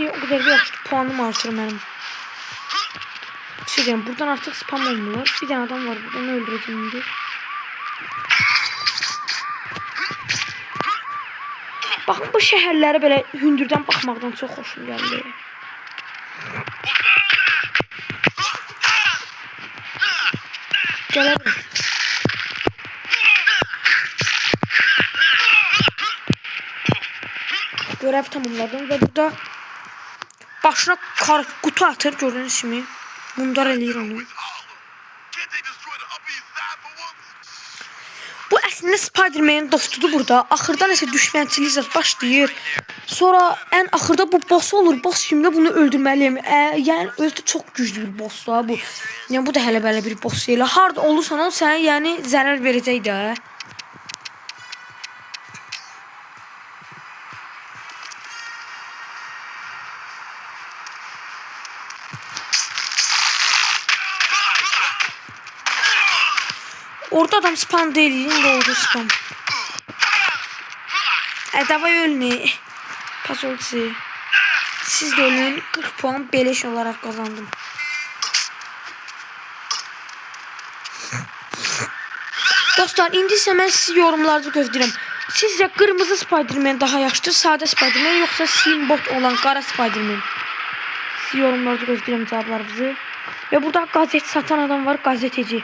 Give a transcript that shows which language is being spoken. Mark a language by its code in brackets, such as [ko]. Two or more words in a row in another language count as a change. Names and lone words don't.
[az] O qədər də yaxşı, puanım artır mənim. Bir şey deyəm, buradan artıq spam olmurlar. Bir dənə adam var burada, onu öldürəcəm indi. Baxın, bu şəhərləri belə hündürdən baxmaqdan çox xoşum gəldi. [tr] Gelelim. Görev tamamladım ve burada başına kutu atır, gördüğünüz kimi. [az] Mundar eləyir onu. Bu əslində Spider-Man'in dostudur burada. Axırda nəsə düşmənçilik zət başlayır. Sonra ən axırda bu boss olur. Boss kimdə bunu öldürməliyəm. Yəni özü də çox güclü bir bossdur bu. Yəni bu da hələ belə bir boss deyil. Harda olursan ol sənə yəni zərər verəcək də. Orada adam spam deyil, indi orada spam. [tr] Davay ölme. Pas oldu. Siz de ölün. 40 puan beleş olarak kazandım. [az] Dostlar, indi isə mən sizi yorumlarda gözləyirəm. Sizcə qırmızı Spider-Man daha yaxşıdır, sadə Spider-Man, yoxsa Simbot olan qara Spider-Man? Sizi yorumlarda gözləyirəm cavablarınızı. Və burada gazet satan adam var, gazeteci.